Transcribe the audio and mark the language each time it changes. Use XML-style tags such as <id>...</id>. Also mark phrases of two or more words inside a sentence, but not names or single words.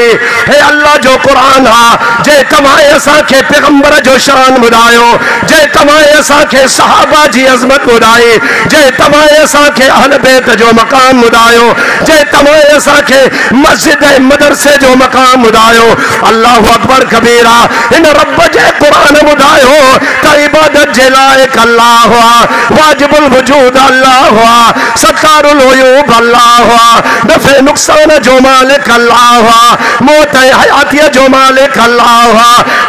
<sd>हे अल्लाह जो क़ुरान आहे जे तव्हां असांखे पैगंबर जो शान ॿुधायो, जे तव्हां असांखे सहाबा जी अज़मत ॿुधाई, जे तव्हां असांखे अहल बैत जो मक़ाम ॿुधायो, जे तव्हां असांखे मस्जिद ऐं मदरसे जो मक़ाम ॿुधायो।</sd> <ar>الله أكبر كبيرا.</ar> <sd>हिन रब जे क़ुरान ॿुधायो त इबादत जे लाइक़ अल्लाह आहे,</sd> <ar>واجب الوجود</ar> <sd>अल्लाह आहे,</sd> <ar>ستار العيوب</ar> <sd>अल्लाह आहे, दफ़े नुक़सान जो मालिक अल्लाह आहे, मौत ऐं हयातीअ जो मालिक अल्लाह आहे।</sd>